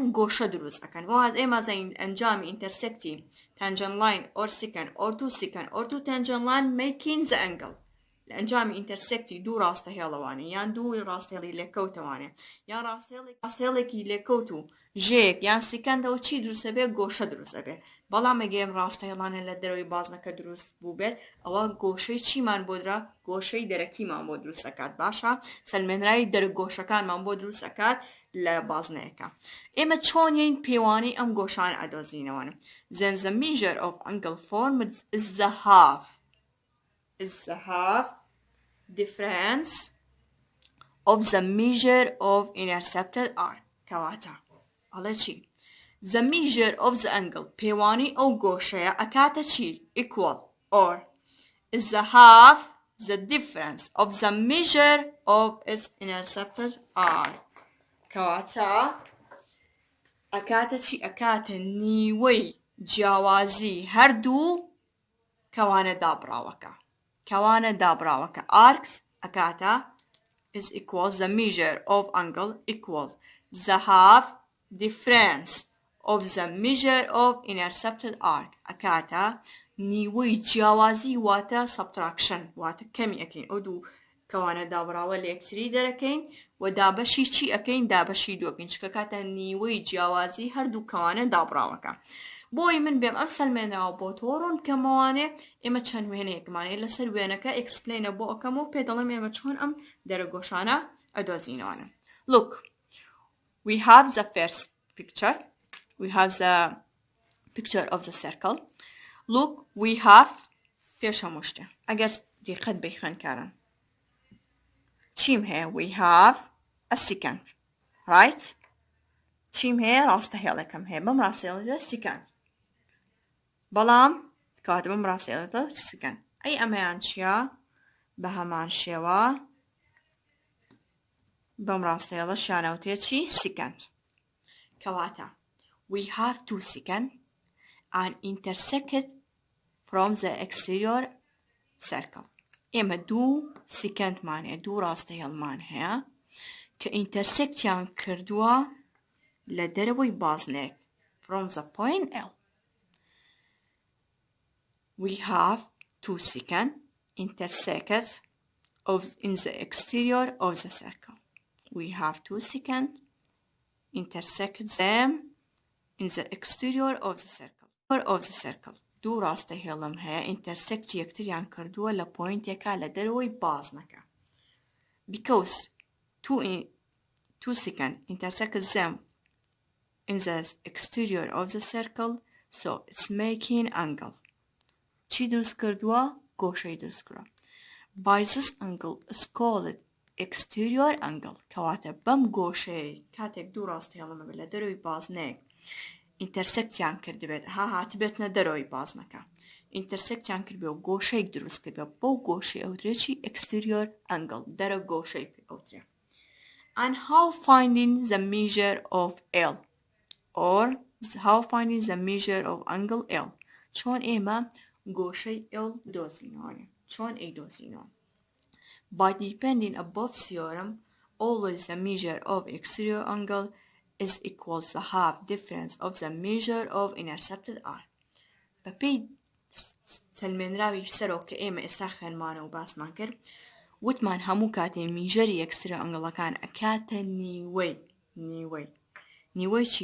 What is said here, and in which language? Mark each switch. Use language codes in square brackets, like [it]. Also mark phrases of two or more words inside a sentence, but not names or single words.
[ckb] گۆشە دروست ئەکەن. وەهاز ئێمە زەین ئەنجامی ئینتەرسێکتی [en] tangent line or secant or two tangent line making the angle. [ckb] لەنجامی ئینتەرسێکتی دوو ڕاستەهێڵەوانە یان دوو ڕاستهێڵی لێکەوتەوانێ یان ڕاستهێڵێکی لێکەوت و ژێک یان سیکەندەوە چی دروستە بێت؟ گۆشە دروستە بێت. بەڵام ئەگەر ڕاستەهێڵانە لە دەرەوەی بازنەکە دروست بوو بێت ئەوە گۆشەی چیمان بۆ درا؟ گۆشەی دەرەکیمان بۆ دروست ئەکات. باشە سەلمێنراوی دەرگۆشەکانمان بۆ دروست ئەکات لە بازنەیەکە. ئێمە چۆنین پێوانی ئەم گۆشان ئەدۆزینەوەن. [en] Then the measure of angle formed is the half difference of the measure of intercepted arc. [ckb] کەواتە ئەڵێ چی؟ [en] The measure of the angle [ckb] پێوانی ئەو گۆشەیە ئەکاتە چی؟ [en] equal or is the half the difference of the measure of its intercepted arc. [ckb] کەواتە ئەکاتە چی؟ ئەکاتە نیوەی جیاوازی هەردوو کەوانە دابراوەکە arcs ئەکاتە [en] is equals the measure of angle equals the half difference of the measure of intercepted arc [ckb] ئەکاتە نیوەی جیاوازی واتە subtraction واتە کەمی ئەکەین ئەو دوو کەوانە دابراوە لە یەکتری دەرەکەین و دابەشی چی ئەکەین؟ دابەشی دووەکەین چکە کاتە نیوەی جیاوازی هەردوو کەوانە دابراوەکە. بۆی من بێم ئەم سەلمێنراوە بۆ تۆڕۆن کەمەوانێ ئێمە چەند وێنەیەکمانێ لەسەر وێنەکە ئەکسپلینە بۆ ئەەکەم و پێ دەڵێم ئێمە چۆن ئەم دەرەگۆشانە ئەدۆزینەوەنە. [en] Look, we have the first picture. We have the picture of the circle. Look, we have [ckb] پێش هەموو شتێ ئەگەر دیقەت بێ خوێندکاران چیم هەیە؟ [en] We have a secant, right? [ckb] چیم هەیە؟ ڕاستەهێڵێکم هەیە بەم ڕاستەهێڵێتە secant. بەڵام کەواتە بەم ڕاستەهێڵێتە secant. ئەی ئەمەیان چییە؟ بە هەمان شێوە بەم ڕاستەهێڵە شانەوتێ چی؟ [en] secant. کەواتە we have two secant and intersect from the exterior circle. [ckb] ئێمە دوو سیکەندمان هەیە، دوو ڕاستەهێڵمان هەیە کە ئینتەرسێکتیان کردووە لە دەرەوەی بازنێک [en] from the point L. We have two secant intersects in the exterior of the circle. We have two secant intersect them in the exterior of the circle. [ckb] دوو ڕاستەهێڵم هەیە intersect یەکتریان کردووە لە پۆینتێکا لە دەرەوەی بازنەکە. [en] Because two secant intersect them in the exterior of the circle, so it's making angle. [ckb] چی دروست کردووە؟ گۆشەی دروست کردووە. [en] By this angle is called exterior angle. [ckb] کەواتە بەم گۆشەی کاتێک دوو ڕاستەهێڵمە بێت لە دەرەوەی بازنێک ئینتەرسێکتیان کردبێت هاتبێتنە دەرەوەی بازنەکە ئینتەرسێکتیان کردبێت و گۆشەیەک دروست کردبێت بەو گۆشەی ئەوترێکی [en] exterior angle [ckb] دەرە گۆشەی ئەوترێ. [en] And how finding the measure of L or how finding the measure of angle L [ckb] چۆن ئێمە گۆشەی L دۆزینەوە چۆن دۆزینەوە. [en] By depending above theorem, always the measure of exterior angle is equals the half difference of the measure of intercepted R. [ckb] بەپێی سەلمێنراوی سەرۆ کە ئێمە ئێستا خوێنمانە و باسمان کرد وتمان هەموو کاتێ میژەری exterior ئەنگڵەکان ئەکاتە نیوەی چی؟